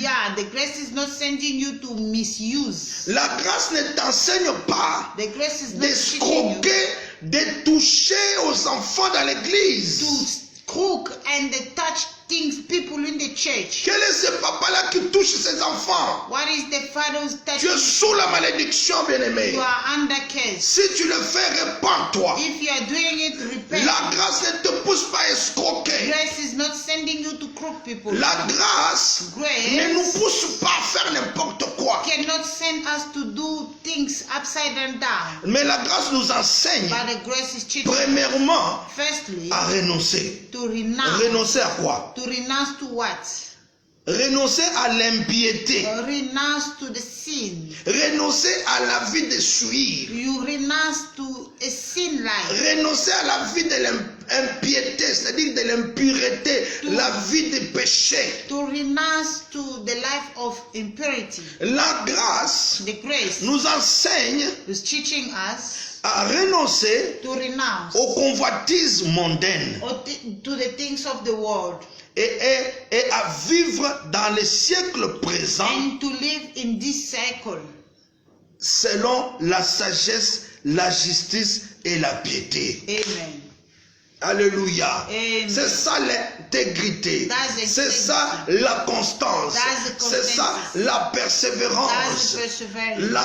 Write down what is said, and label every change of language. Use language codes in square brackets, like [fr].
[en] Yeah, the grace is not sending you to misuse. [fr] La grâce ne t'enseigne pas [en] The grace is not teaching you [fr] d'escroquer, de toucher aux enfants dans l'église. [en] to cook and touch things, people in the church. [fr] Quel est ce papa-là qui touche ses enfants? [en] What is the father who's [fr] Tu es [en] touching? [fr] sous la malédiction, bien-aimé. [en] You are under curse. [fr] Si tu le fais, répands-toi. [en] If you are doing it, repent. [fr] La grâce ne te pousse pas à escroquer. [en] Grace is not sending you to crook people. [fr] La grâce ne nous [en] Grace [fr] pousse pas à faire n'importe quoi. [en] cannot send us to do things upside and down. [fr] Mais la grâce nous enseigne, [en] But the grace is teaching, [fr] premièrement, [en] firstly, [fr] à renoncer. [en] to renounce. [fr] Renoncer à quoi? [en] To renounce to what? [fr] Renoncer à l'impiété. [en] Renounce to the sin. [fr] Renoncer à la vie de souillure. [en] You renounce to a sin life. [fr] Renoncer à la vie de l'impiété, c'est-à-dire de l'impureté, la vie de péché. [en] To renounce to the life of impurity. [fr] La grâce [en] The grace [fr] nous enseigne [en] is teaching us [fr] à renoncer [en] to renounce [fr] aux convoitises mondaines [en] to the things of the world [fr] et à vivre dans le siècle présent [en] and to live in this cycle [fr] selon la sagesse, la justice et la piété. Amen. Alléluia. Amen. C'est ça l'intégrité. [en] That's the [fr] C'est ça la constance. [en] That's the [fr] C'est ça [en] constancy. [fr] la [en] That's [fr] persévérance. [en] the perseverance.